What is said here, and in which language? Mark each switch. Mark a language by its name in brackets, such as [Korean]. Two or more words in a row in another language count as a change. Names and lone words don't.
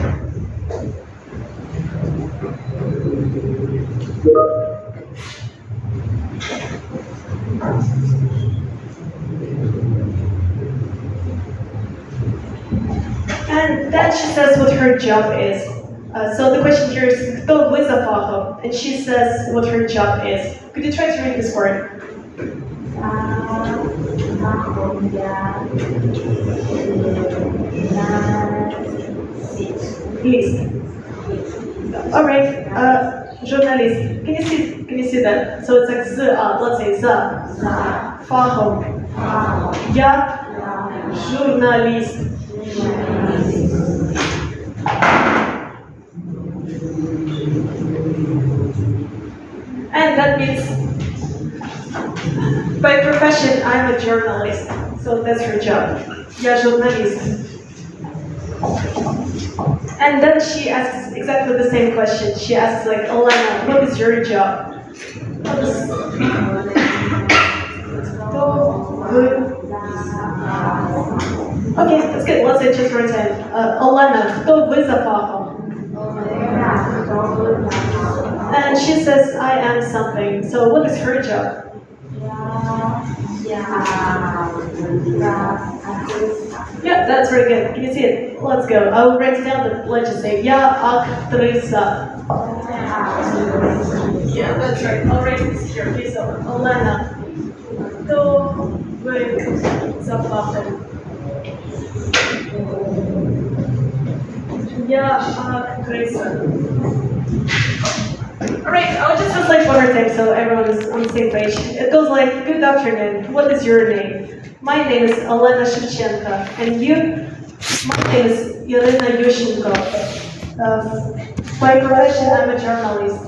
[English] And then she says what her job is. So the question here is, [Ukrainian] кто вы за фахом? [English] And she says what her job is. Could you try to read this word? List. All right. Journalist. Can you see that? So it's like let's say [Ukrainian] за фахом. Я журналист. [English] And that means by profession I'm a journalist. So that's her job. [Ukrainian] Я журналист. [English] And then she asks exactly the same question. She asks like, Elena, what is your job? What is- Okay, that's good. Let's say just for example, Elena, [Ukrainian] хто ви за фахом? [English] And she says, I am something. So what is her job? Yeah, that's very good. Can you see it? Let's go. I will write it down, but let's just say, [Ukrainian] я актриса. [English] Yeah, that's right. I'll write this here. Okay, so, Elena, [Ukrainian] хто ви за фахом? Я актриса. [English] Alright, I'll just translate one more time so everyone is on the same page. It goes like, good afternoon, what is your name? My name is Elena Shevchenko, and you? My name is Irina Yushchenko. By profession, I'm a journalist.